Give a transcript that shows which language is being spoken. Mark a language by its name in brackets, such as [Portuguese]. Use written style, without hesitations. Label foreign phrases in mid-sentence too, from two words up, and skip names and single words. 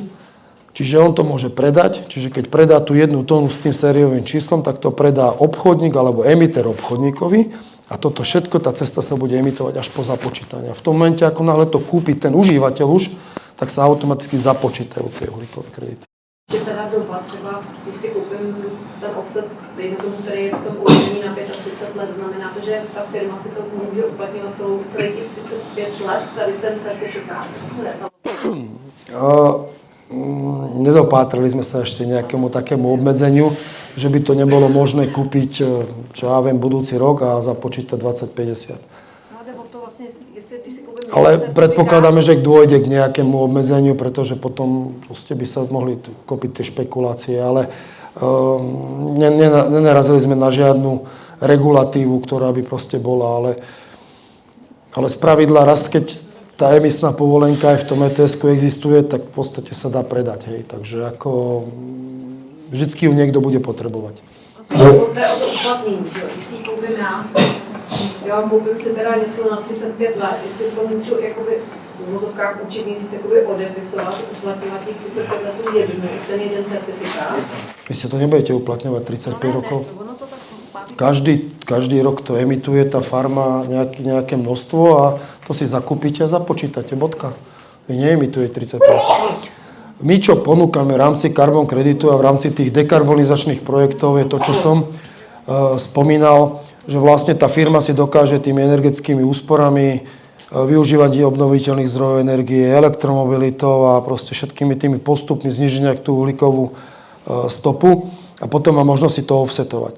[Slovak] Čiže on to môže predať. Čiže keď predá tú jednu tónu s tým sériovým číslom, tak to predá obchodník alebo emiter obchodníkovi. A toto všetko, tá cesta sa bude emitovať až po započítaní. A v tom momente, ako náhle to kúpi ten užívateľ už, tak sa automaticky započítajú tie uhlíkové kredity. Teda do [Czech] dopad třeba, když si koupím ten offset, dejme tomu, který je v tom uložení na 35 let, znamená to, že ta firma si to může uplatňovat celých těch 35 let, tady ten certifikát? [Slovak] Nedopátrali sme sa ešte nejakému takému obmedzeniu, že by to nebolo možné kúpiť, čo ja viem, budúci rok a započítať 2050. Ale predpokladáme, že dôjde k nejakému obmedzeniu, pretože potom by sa mohli kopiť tie špekulácie, ale nenarazili sme na žiadnu regulatívu, ktorá by proste bola, ale spravidla raz, keď tá emisná povolenka aj v tom ETS-ku existuje, tak v podstate sa dá predať, hej. Takže ako vždycky ju niekto bude potrebovať. [Czech] To je o to uplatnění, že když si ji koupím já koupím si teda něco na 35 let, jestli to můžu jakoby v vozovkách určitě říct jakoby odepisovat, uplatňovat těch 35 letů jednu, ten jeden certifikát. [Slovak] Vy si to nebudete uplatňovať 35 rokov? Každý rok to emituje tá farma nejaké množstvo a to si zakúpite a započítate, bodka. Vy neemituje 35 rokov. My, čo ponúkame v rámci Carbon Creditu a v rámci tých dekarbonizačných projektov, je to, čo som spomínal, že vlastne tá firma si dokáže tými energetickými úsporami využívať obnoviteľných zdrojov energie, elektromobilitou a proste všetkými tými postupmi znižiť tú uhlíkovú stopu a potom má možnosť si to offsetovať.